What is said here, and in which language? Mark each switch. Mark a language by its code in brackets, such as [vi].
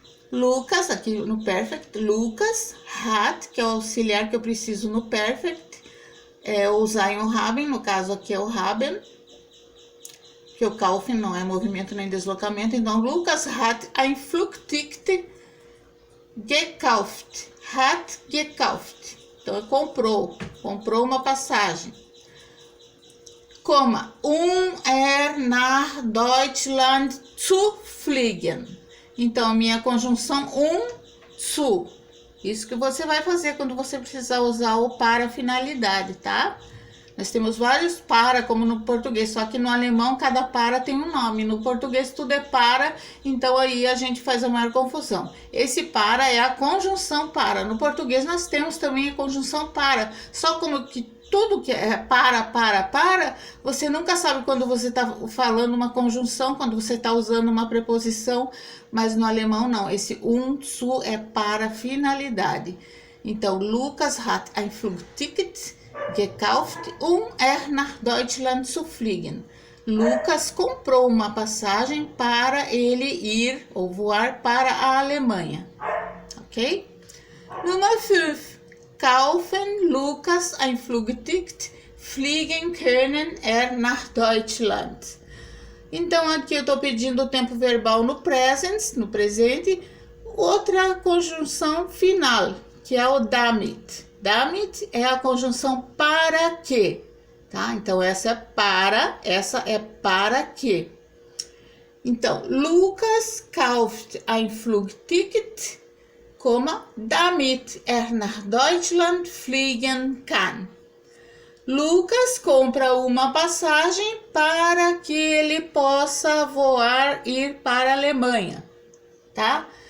[pt] Lucas, aqui no perfect, [de] Lucas hat, que é o auxiliar que eu preciso no perfect, é o sein und haben, no caso aqui é o haben, que o kaufen não é movimento nem deslocamento, então Lucas hat ein Flugticket gekauft, hat gekauft, [pt] então comprou uma passagem. Coma, [de] nach Deutschland zu fliegen. [pt] Então, minha conjunção zu. Isso que você vai fazer quando você precisar usar o para finalidade, tá? Nós temos vários para, como no português, só que no alemão cada para tem um nome. No português tudo é para, então aí a gente faz a maior confusão. Esse para é a conjunção para. No português nós temos também a conjunção para. Só como que tudo que é para, você nunca sabe quando você está falando uma conjunção, quando você está usando uma preposição, mas no alemão não. Esse zu é para finalidade. Então, [de] Lucas hat ein Flugticket gekauft, nach Deutschland zu fliegen. [pt] Lucas comprou uma passagem para ele ir ou voar para a Alemanha. [de] Ok? Nummer 5. Kaufen Lukas ein Flugticket, fliegen können nach Deutschland. [pt] Então, aqui eu estou pedindo o tempo verbal no present, no presente. Outra conjunção final, que é o damit. Damit é a conjunção para que, tá? Então, essa é para que. Então, [de] Lucas kauft ein Flugticket, damit nach Deutschland fliegen kann. [pt] Lucas compra uma passagem para que ele possa voar, ir para a Alemanha, tá?